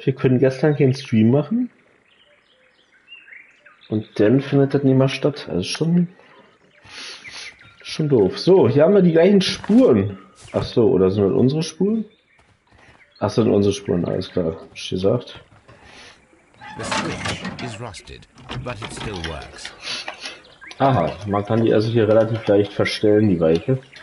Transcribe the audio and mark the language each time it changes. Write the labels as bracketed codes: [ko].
[de] Wir können gestern keinen Stream machen. Und dann findet das nicht mehr statt. Also schon doof. So, hier haben wir die gleichen Spuren. Ach so, oder sind das unsere Spuren? Ach, sind unsere Spuren, alles klar. Hab ich gesagt. [en] The switch is rusted, but it still works. [de] Aha, man kann die also hier relativ leicht verstellen, die Weiche.